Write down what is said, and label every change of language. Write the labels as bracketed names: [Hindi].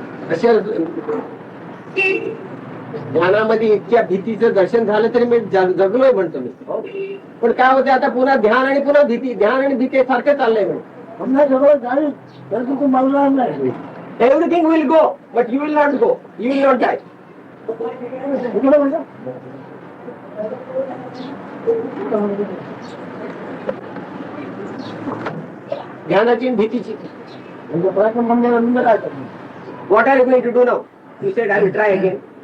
[Marathi] अशा ध्यानामध्ये इतक्या भीतीचं दर्शन झालं तरी मी जगलोय म्हणतो मी. पण काय होते आता पुन्हा ध्यान आणि पुन्हा भीती, ध्यान आणि भीती सारखं चाललंय म्हणून. समजा सगळं जाईल तर तू मरणार नाही. [English] Everything will go, but you will not go. You will not die. [Marathi] इकडे म्हणजे ध्यानाची आणि भीतीची. म्हणजे प्रयत्न म्हणजे काय करणार? [English] What are you going to do now? You said I will try again.